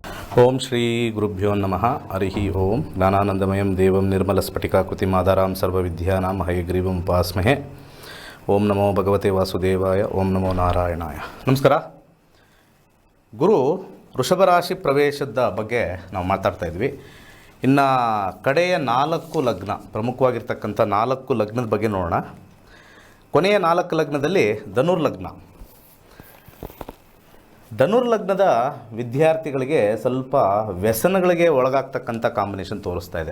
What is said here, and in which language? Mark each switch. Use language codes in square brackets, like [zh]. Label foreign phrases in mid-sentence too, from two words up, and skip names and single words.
[sa] ಓಂ ಶ್ರೀ ಗುರುಭ್ಯೋ ನಮಃ. ಹರಿ ಓಂ. ಜ್ಞಾನಾನಂದಮಯಂ ದೇವಂ ನಿರ್ಮಲಸ್ಫಟಿಕಾಕೃತಿಮಾಧಾರಾಂ ಸರ್ವವಿದ್ಯಾನಾಂ ಹಯಗ್ರೀವಂ ಉಪಾಸ್ಮಹೇ. ಓಂ ನಮೋ ಭಗವತೆ ವಾಸುದೇವಾಯ. ಓಂ ನಮೋ ನಾರಾಯಣಾಯ. ನಮಸ್ಕಾರ. [kn] ಗುರು ವೃಷಭ ರಾಶಿ ಪ್ರವೇಶದ ಬಗ್ಗೆ ನಾವು ಮಾತಾಡ್ತಾ ಇದ್ವಿ. ಇನ್ನು ಕಡೆಯ 4 ಲಗ್ನ, ಪ್ರಮುಖವಾಗಿರ್ತಕ್ಕಂಥ 4 ಲಗ್ನದ ಬಗ್ಗೆ ನೋಡೋಣ. ಕೊನೆಯ 4 ಲಗ್ನದಲ್ಲಿ ಧನುರ್ಲಗ್ನದ ವಿದ್ಯಾರ್ಥಿಗಳಿಗೆ ಸ್ವಲ್ಪ ವ್ಯಸನಗಳಿಗೆ ಒಳಗಾಗ್ತಕ್ಕಂಥ ಕಾಂಬಿನೇಷನ್ ತೋರಿಸ್ತಾ ಇದೆ.